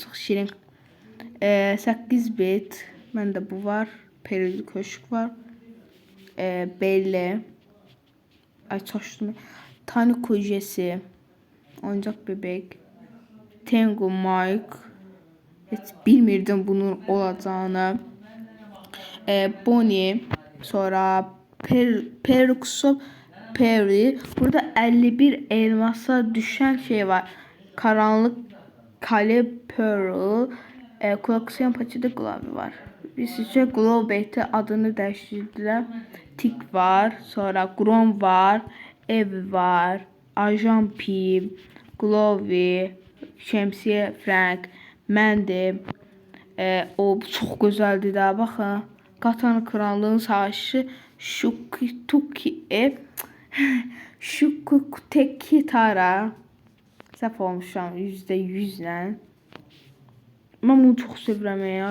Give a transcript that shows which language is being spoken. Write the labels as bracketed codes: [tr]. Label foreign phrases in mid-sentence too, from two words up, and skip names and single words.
[az] Çox şirin. 8 bit. Məndə bu var. Perili köşk var. Belle. Ay çaşdım. Tani Kujesi. Oyuncaq bebek. Tengu Mike. Heç bilmirdim bunun olacağını. Bonnie. Sonra Peruxo Perry. Burada 51 elmasa düşen şey var. Karanlık Kale Pearl. Koleksiyon paçada Glove var. Bizcə Glowbait'e adını dəyişdirdilər. Tik var. Sonra Grom var. Ev var. Ajan P. Glove. Şemsiye Frank. Məndim. O çox gözəldir də. Baxın. Katana Krallığın Savaşı. Shukuteki Tara. Səhv olmuşam %100'lə. Mən bunu çox sevirəm ya.